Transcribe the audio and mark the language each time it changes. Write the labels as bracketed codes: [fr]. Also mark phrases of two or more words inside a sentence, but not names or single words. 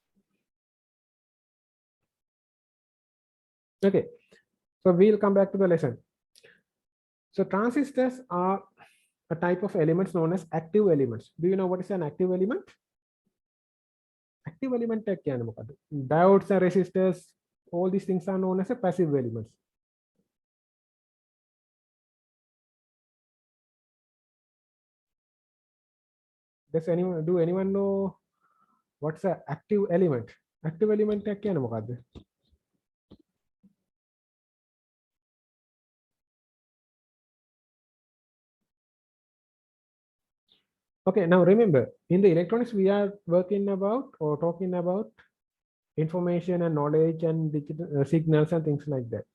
[en] Okay, so we'll come back to the lesson. So transistors are a type of elements known as active elements. Do you know what is an active element? Active element [si] එක කියන්නේ මොකද්ද? [en] Diodes and resistors, all these things are known as a passive elements. Do anyone know what's an active element? Active element [si] එක කියන්නේ මොකද්ද? [en] Okay, now remember, in the electronics, we are working about or talking about information and knowledge and digital signals and things like that.